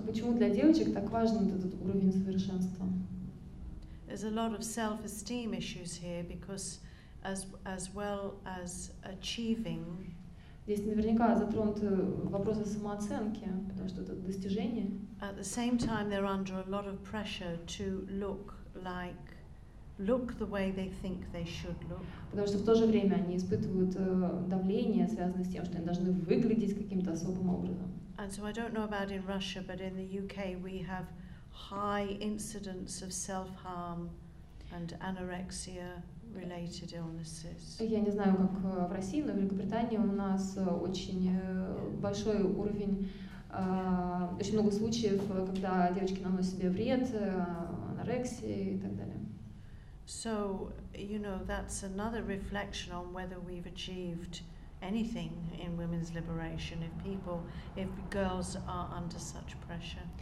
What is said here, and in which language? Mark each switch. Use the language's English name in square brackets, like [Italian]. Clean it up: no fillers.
[Russian] Почему для девочек так важен этот уровень совершенства? [English] There's a lot of self-esteem issues here because as well as achieving. [Russian] Здесь наверняка затронуты вопросы самооценки, потому что это достижение. [English] At the same time, they're under a lot of pressure to look the way they think they should look. [Russian] Потому что в то же время они испытывают давление, связанное с тем, что они должны выглядеть каким-то особым образом. [English] And so I don't know about in Russia, but in the UK we have high incidence of self-harm and anorexia-related illnesses. [Russian] Я не знаю, как в России, но в Великобритании у нас очень большой уровень, очень много случаев, когда девочки наносят себе вред, анорексия и так далее. [English] So, you know, that's another reflection on whether we've achieved anything in women's liberation if girls are under such pressure.